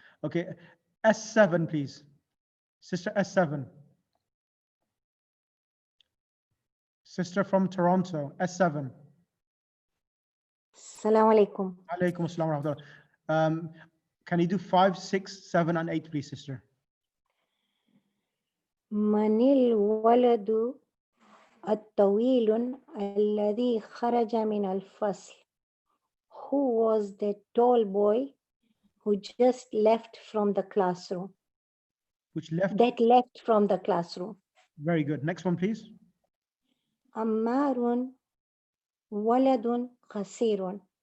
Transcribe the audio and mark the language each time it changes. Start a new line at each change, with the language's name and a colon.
English: Okay, S7, please. Sister S7. Sister from Toronto, S7. Assalamu alaikum. Alaikum assalam wa rahmatullah. Can you do 5, 6, 7, and 8, please, sister?
Arabic: من الولد الطويل الذي خرج من الفصل?
English: Who was the tall boy who just left from the classroom? Which left? That left from the classroom. Very good. Next one, please.
Arabic: عمار ولد قصير.